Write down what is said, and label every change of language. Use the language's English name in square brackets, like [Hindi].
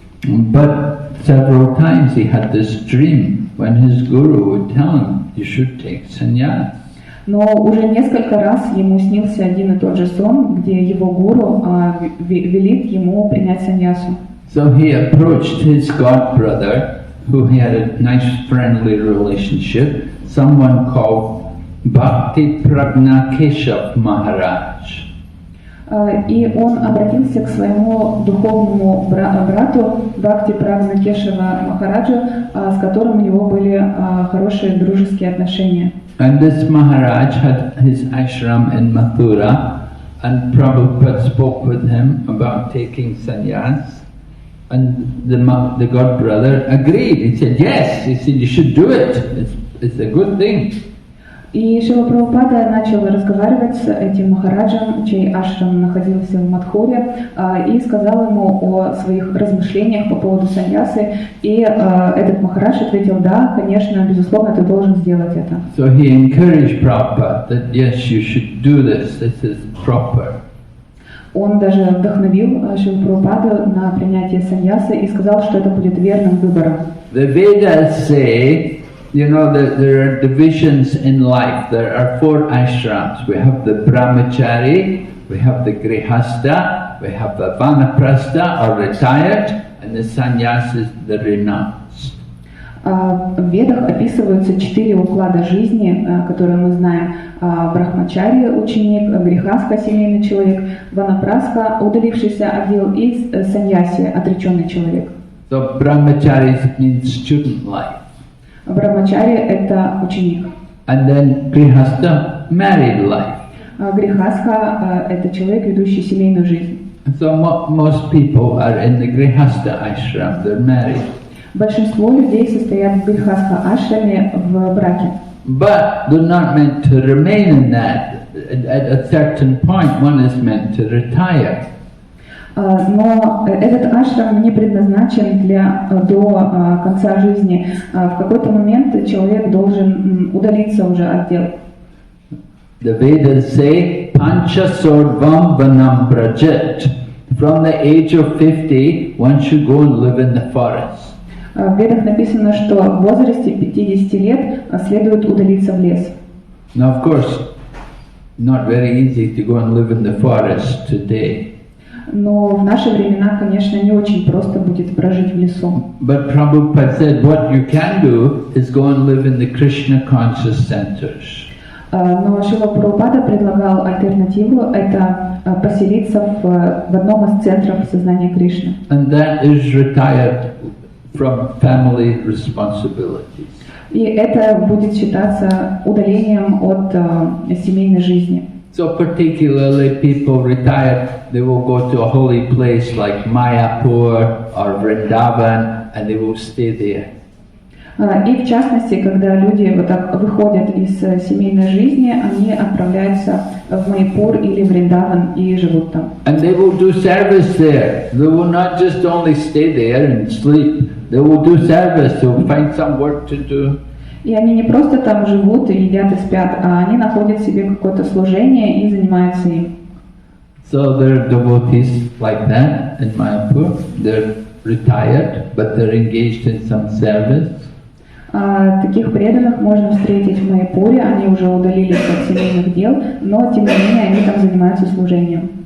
[English] But several times he had this dream when his guru would tell him, you should take sannyas. [Russian] Но уже несколько раз ему снился один и тот же сон, где его гуру велит ему принять саньясу. [English] So he approached his godbrother, who he had a nice friendly relationship, someone called Bhakti Pragna Keshav Maharaj. [Russian] И он обратился к своему духовному брату Бхакти Прагна Кешава Махараджу, с которым у него были хорошие дружеские отношения. [English] And this Maharaj had his ashram in Mathura, and Prabhupada spoke with him about taking sannyas. And the godbrother agreed. He said, yes. He said, you should do it. It's a good thing. [Russian] И Шрила Прабхупада начал разговаривать с этим махараджем, чей ашрам находился в Мадхуре, и сказал ему о своих размышлениях по поводу саньясы. И этот махарадж ответил, да, конечно, безусловно, ты должен сделать это. [English] So he encouraged Prabhupada that yes, you should do this. This is proper. [Russian] Он даже вдохновил Шрилу Прабхупаду на принятие саньясы и сказал, что это будет верным выбором. [English] The Vedas say, you know, that there are divisions in life. There are 4 ashrams. We have the brahmachari, we have the grihastha, we have the vanaprastha or retired, and the sannyas is the renounced. [Russian] В Ведах описываются 4 уклада жизни, которые мы знаем. Брахмачари – ученик, грихастха – семейный человек, ванапрастха – удалившийся отдел, и саньяси – отреченный человек. [English] So brahmachari means student life. [Russian] Брахмачари – это ученик. [English] And then grihastha, married life. [Russian] Грихастха – это человек, ведущий семейную жизнь. [English] So most people are in the grihastha ashram, they're married. [Russian] Большинство людей состоят в грихастха ашраме в браке. [English] But they're not meant to remain in that. At a certain point, one is meant to retire. [Russian] Но этот ашрам не предназначен до конца жизни. В какой-то момент человек должен удалиться уже от дел. [English] The Vedas say, [Sanskrit] Pancha Sordvam Vanam Brajat. [English] From the age of 50, one should go and live in the forest. [Russian] В Ведах написано, что в возрасте 50 лет следует удалиться в лес. [English] Now, of course, not very easy to go and live in the forest today. [Russian] Но в наши времена, конечно, не очень просто будет прожить в лесу. [English] But Prabhupada said what you can do is go and live in the Krishna conscious centers. [Russian] Но Шрила Прабхупада предлагал альтернативу, это поселиться в одном из центров сознания Кришны. [English] And that is retired from family responsibilities. [Russian] И это будет считаться удалением от семейной жизни. [English] So particularly people retired, they will go to a holy place like Mayapur or Vrindavan and they will stay there. [Russian] И в частности, когда люди вот так выходят из семейной жизни, они отправляются в Майяпур или Вриндаван и живут там. [English] And they will do service there. They will not just only stay there and sleep. They will do service. They will find some work to do. [Russian] И они не просто там живут и едят и спят, а они находят себе какое-то служение и занимаются им. [English] So there are devotees like that in Mayapur. They're retired, but they're engaged in some service. [Russian] Таких преданных можно встретить в Майяпуре, они уже удалились от семейных дел, но тем не менее они там занимаются служением.